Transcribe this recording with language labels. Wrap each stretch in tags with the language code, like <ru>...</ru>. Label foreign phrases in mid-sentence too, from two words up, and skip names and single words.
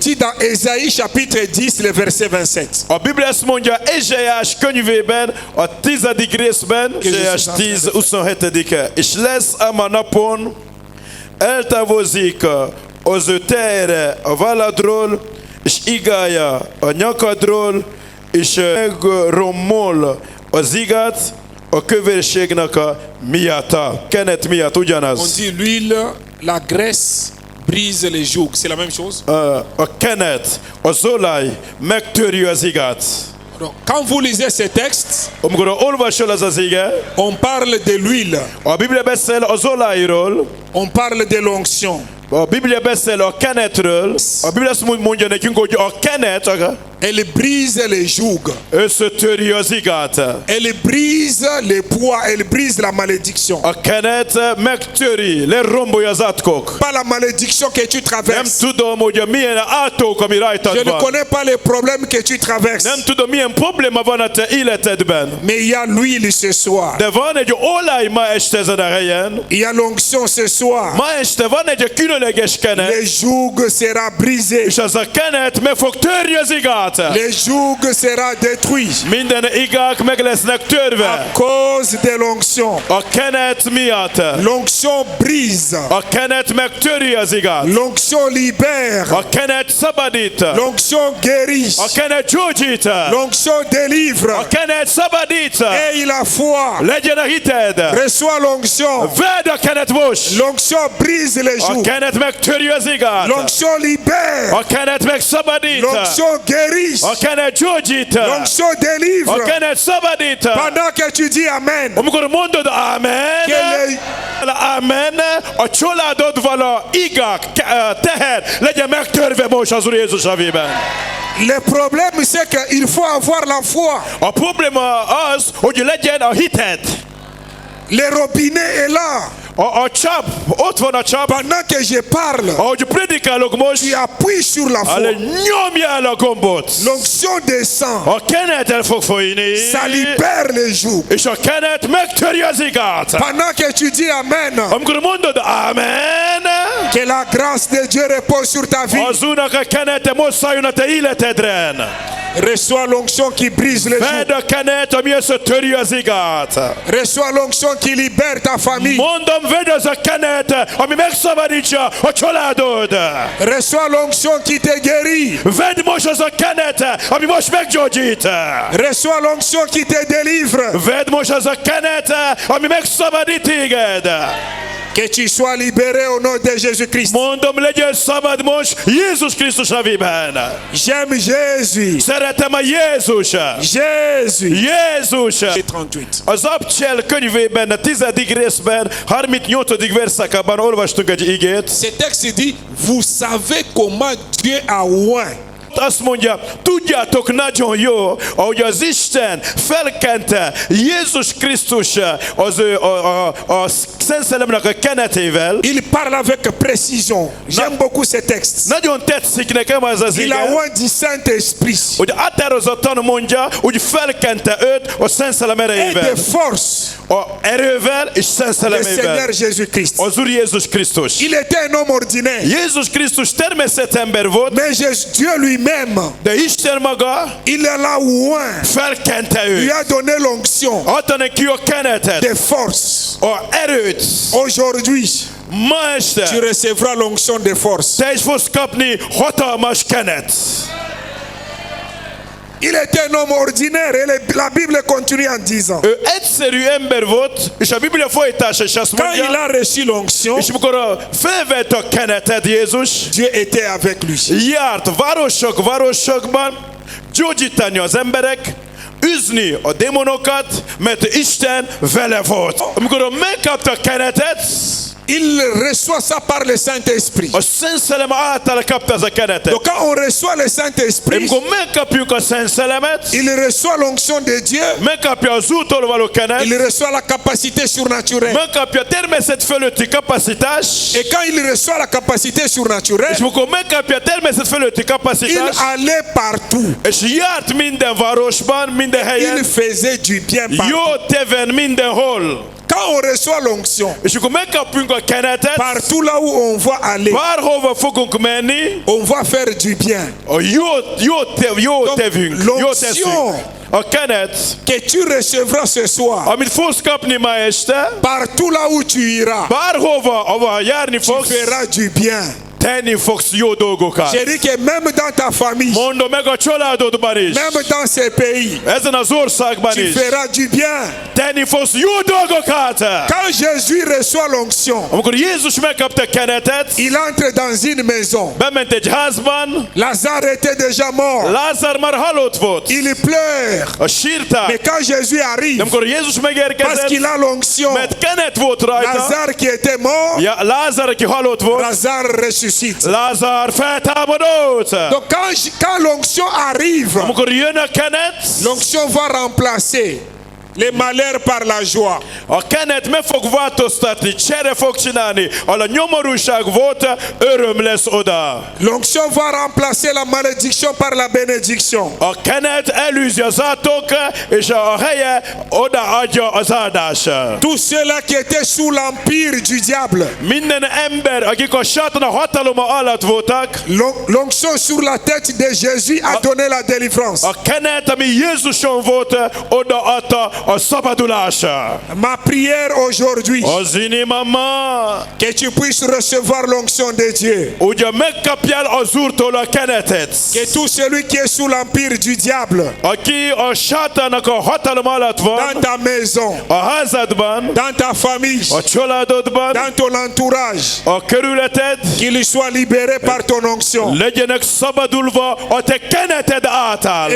<fr>dit dans Ésaïe chapitre 10, le verset 27.</fr> <hu>A Biblia azt mondja Ézsaiás könyvében, a 10. részben, Ézsaiás 10, 27-e. És lesz ám a napon, eltávozik az ő tejre a válladról, és igája a nyakadról, és megrommol az igát a kövérségnek a miatta. Kenet miatt</hu> <fr>On</fr> <hu>ugyanaz.</hu> <fr>dit l'huile, la graisse brise les jougs. C'est la même chose.</fr> <hu>A kenet, az olaj megtörjű az igát.</hu> <fr>Donc, quand vous lisez ces textes,</fr> <hu>Amikor olvasol az ige,</hu> <fr>on parle de l'huile,</fr> <hu>a Biblia beszél az olajról,</hu> <fr>on parle de l'onction.</fr> <hu>a Biblia beszél a kenetről, a Biblia azt mondja nekünk, hogy a kenet</hu> <fr>Elle brise les jougs.</fr> <hu>összetörjű az igát.</hu> <fr>Elle brise les poids, elle brise la malédiction.</fr> <hu>A kenet megtöri, lerombolja az átkok.</hu> <fr>Pas la malédiction que tu</fr> <hu>Nem</hu> <fr>traverses.</fr> <hu>tudom, hogy milyen átok, ami</hu> <fr>Je</fr> <hu>rajtad</hu> <fr>ne</fr> <hu>van.</hu> <fr>connais pas les problèmes que tu traverses.</fr> <hu>Nem tudom, milyen probléma van a te életedben.</hu> <fr>Mais il y a l'huile ce soir.</fr> <hu>De van egy olaj ma este ezen a helyen.</hu> <fr>Il y a l'onction ce soir.</fr> <hu>Ma este van egy különleges kenet,</hu> <fr>Les jougs sera brisé.</fr> <hu>és az a kenet meg fog törni az igát.</hu> <fr>Les jougs sera détruit.</fr> <hu>Minden igák meg lesznek törve.</hu> <fr>Cause de l'onction.</fr> <hu>A kenet miatt.</hu> <fr>L'onction brise.</fr> <hu>A kenet megtöri az igát.</hu> <fr>L'onction libère.</fr> <hu>A kenet szabadít.</hu> <fr>L'onction guérit.</fr> <hu>A kenet gyógyít.</hu> <fr>L'onction délivre.</fr> <hu>A kenet szabadít.</hu> <fr>Aie la foi.</fr> <hu>Legyen a hited.</hu> <fr>Reçois l'onction.</fr> <hu>Vedd a kenet most.</hu> <fr>L'onction brise les</fr> <hu>A</hu> <fr>jougs.</fr> <hu>kenet megtöri az igát.</hu> <fr>L'onction libère.</fr> <hu>A kenet megszabadít.</hu> <fr>L'onction guérit.</fr> <hu>A kenet gyógyít.</hu> <fr>L'onction</fr> <hu>A</hu> <fr>délivre.</fr> <hu>kenet szabadít.</hu> <fr>Pendant que tu dis Amen.</fr> <hu>Amikor mondod amen,</hu> <fr>Que</fr> <hu>amen, a családodban a igák, teher legyen megtörve most az Úr Jézus nevében.</hu> <fr>le problème c'est qu'il faut avoir la foi.</fr> <hu>A probléma az, hogy legyen a hited.</hu> <fr>Le robinet est là.</fr> <hu>A csap, ott van a csap.</hu> <fr>Pendant que je parle,</fr> <hu>Ahogy predikálok most,</hu> <fr>tu appuies sur la ale foi.</fr> <hu>nyomjál a gombot.</hu> <fr>L'onction descend.</fr> <hu>A kenet el fog folyni,</hu> <fr>Ça libère les jougs.</fr> <hu>és a kenet megtöri az igát.</hu> <fr>Pendant que tu dis Amen,</fr> <hu>Amikor mondod amen,</hu> <fr>que la grâce de Dieu repose sur ta vie.</fr> <hu>az Úrnak a kenete most szálljon a te életedre.</hu> <fr>Reçois l'onction qui brise les jougs.</fr> <hu>Vedd a kenet, ami összetöri az igát.</hu> <fr>Reçois l'onction qui libère ta famille.</fr> <hu>Mondom, vedd az a kenet, ami megszabadítja a családod.</hu> <fr>Reçois l'onction qui te guérit.</fr> <hu>Vedd most az a kenet, ami most meggyógyít.</hu> <fr>Reçois l'onction qui te délivre.</fr> <hu>Vedd most az a kenet, ami megszabadít téged.</hu> <fr>Que tu sois libéré au nom de Jésus-Christ.</fr> <hu>Mondom, legyen szabad most Jézus Krisztus nevében.</hu> <fr>J'aime Jésus.</fr> <hu>Szeretem a Jézus.</hu> <fr>Jésus.</fr> <hu>Jézus. 38. Az Abcsel könyvében, a 10. részben, 38. verszakában olvastunk egy igét.</hu> <fr>Ce texte dit, vous savez comment Dieu a oint.</fr> <hu>Azt mondja, tudjátok nagyon jó, ahogy az Isten felkente Jézus Krisztus az ő a Szent Szellemnek a kenetével.</hu> <fr>Il parle avec précision. J'aime beaucoup ce texte.</fr> <hu>Nagyon tetszik nekem az az</hu> <fr>Il a</fr> <hu>ige,</hu> <fr>oint du Saint-Esprit</fr> <hu>hogy határozottan mondja, hogy felkente őt a Szent Szellem</hu> <fr>et</fr> <hu>erejével.</hu> <fr>de force.</fr> <hu>A erővel és Szent</hu> <fr>Le Seigneur</fr> <hu>Szellemével.</hu> <fr>Jésus-Christ.</fr> <hu>Az Úr Jézus Krisztus.</hu> <fr>Il était un homme ordinaire.</fr> <hu>Jézus Krisztus természetember volt,</hu> <fr>Mais Dieu lui-même,</fr> <hu>de Isten maga</hu> <fr>il l'a oint.</fr> <hu>felkente</hu> <fr>Il lui</fr> <hu>őt.</hu> <fr>a donné l'onction</fr> <hu>Adta neki a kenetet,</hu> <fr>de force.</fr> <hu>a erőt.</hu> <fr>Aujourd'hui,</fr> <hu>Ma</hu> <fr>tu</fr> <hu>este</hu> <fr>recevras l'onction de force.</fr> <hu>te is fogsz kapni hatalmas kenet.</hu> <fr>Il était un homme ordinaire et la Bible continue en disant,</fr> <hu>Ő egyszerű ember volt, és a Biblia folytása is azt</hu> <fr>quand il</fr> <hu>mondja,</hu> <fr>a reçu l'onction,</fr> <hu>és amikor felvett a kenetet Jézus,</hu> <fr>Dieu était avec lui.</fr> <hu>járt városokban, gyógyítani az emberek, üzni a démonokat, mert Isten vele volt. Amikor megkapta a kenetet,</hu> <fr>Il reçoit ça par le Saint-Esprit.</fr> <hu>a Szent Szellem által kapta ez a kenetet.</hu> <fr>Donc quand on reçoit le Saint-Esprit,</fr> <hu>Amikor megkapjuk a Szent Szellemet,</hu> <fr>il reçoit l'onction de Dieu,</fr> <hu>megkapja az úttól való kenet,</hu> <fr>il reçoit la capacité surnaturelle.</fr> <hu>megkapja a természet fölötti kapacitást,</hu> <fr>Et quand il reçoit la capacité surnaturelle,</fr> <hu>és amikor megkapja a természet fölötti</hu> <fr>il</fr> <hu>kapacitást,</hu> <fr>allait partout.</fr> <hu>és járt minden városban, minden</hu> <fr>Il</fr> <hu>helyen,</hu> <fr>faisait du bien partout.</fr> <hu>jó teven mindenhol.</hu> <fr>quand on reçoit l'onction,</fr> <hu>És akkor megkapunk a kenetet,</hu> <fr>partout là où on va aller,</fr> <hu>bárhova fogunk menni,</hu> <fr>on va faire du bien.</fr> <hu>a jó tevünk, jó teszünk.</hu> <fr>L'onction</fr> <hu>A kenet,</hu> <fr>que tu recevras ce soir,</fr> <hu>amit fogsz kapni ma este,</hu> <fr>partout là où tu iras,</fr> <hu>bárhova, ahova járni</hu> <fr>tu</fr> <hu>fogsz,</hu> <fr>feras du bien.</fr> <hu>tenni fogsz jó dolgokat.</hu> <fr>Je dis que même dans ta famille,</fr> <hu>Mondom meg a családodban is,</hu> <fr>même dans ces pays,</fr> <hu>ezen az országban</hu> <fr>tu</fr> <hu>is,</hu> <fr>feras du bien.</fr> <hu>tenni fogsz jó dolgokat.</hu> <fr>Quand Jésus reçoit l'onction,</fr> <hu>Amikor Jézus megkapta kenetet,</hu> <fr>il entre dans une maison.</fr> <hu>bement egy házban,</hu> <fr>Lazare était déjà mort.</fr> <hu>Lázár már halott volt.</hu> <fr>Il pleure.</fr> <hu>A sírták.</hu> <fr>Mais quand Jésus</fr> <hu>De</hu> <fr>arrive,</fr> <hu>amikor Jézus</hu> <fr>parce</fr> <hu>megérkezett,</hu> <fr>qu'il a l'onction,</fr> <hu>mert kenet volt rajta,</hu> <fr>Lazare qui était mort,</fr> <hu>ja, Lázár, aki halott volt,</hu> <fr>Lazare ressuscite.</fr> <hu>Lázár feltámadott.</hu> <fr>Donc quand l'onction arrive,</fr> <hu>Amikor jön a kenet,</hu> <fr>l'onction va remplacer les malheurs par la joie.</fr> <hu>a kenet meg fog változtatni, csere fog csinálni. Ahol a nyomorúság volt, öröm lesz oda.</hu> <fr>L'onction va remplacer la malédiction par la bénédiction.</fr> <hu>A kenet elűzi az átok, és a helye odaadja az áldás.</hu> <fr>Tous ceux-là qui étaient sous l'empire du diable,</fr> <hu>Minden ember, akik a sátana hataloma alatt voltak,</hu> <fr>l'onction sur la tête de Jésus a donné la délivrance.</fr> <hu>a kenet, ami Jézuson volt, odaadta a szabadulás.</hu> <fr>Ma prière aujourd'hui,</fr> <hu>Az inimama,</hu> <fr>que tu puisses recevoir l'onction de Dieu.</fr> <hu>ugye megkapjál az Úrtól a kenetet.</hu> <fr>Que tout celui qui est sous l'empire du diable,</fr> <hu>Aki a sátának a hatalma alatt</hu> <fr>dans</fr> <hu>van,</hu> <fr>ta maison,</fr> <hu>a házadban,</hu> <fr>dans ta famille,</fr> <hu>a családodban,</hu> <fr>dans ton entourage,</fr> <hu>a körületed,</hu> <fr>qu'il soit libéré par ton onction.</fr> <hu>legyenek szabadulva a te keneted által.</hu>